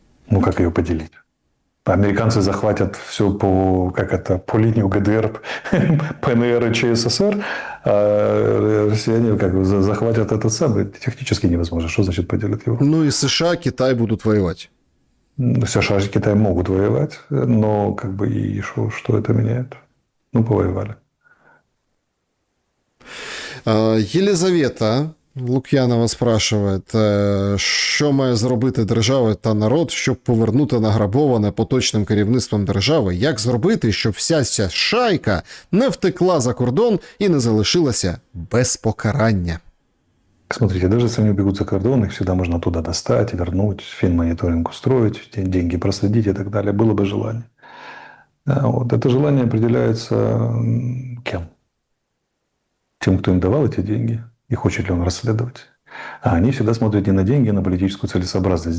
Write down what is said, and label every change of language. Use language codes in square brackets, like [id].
[ru] Как ее поделить? Американцы захватят все по линии ГДР, ПНР и ЧССР, а россияне захватят этот самый. Технически невозможно. Что значит поделят Европу? Ну и США, Китай будут воевать. США и Китай могут воевать, но и что это меняет? Повоевали. [uk] Єлизавета Лук'янова спрашиває, що має зробити держава та народ, щоб повернути награбоване поточним керівництвом держави? Як зробити, щоб вся ця шайка не втекла за кордон і не залишилася без покарання? [ru] Смотрите, даже если они убегут за кордон, их всегда можно туда достать, вернуть, финмониторинг устроить, деньги проследить и так далее. Было бы желание. Вот. Это желание определяется кем? Тем, кто им давал эти деньги. И хочет ли он расследовать. А они всегда смотрят не на деньги, а на политическую целесообразность.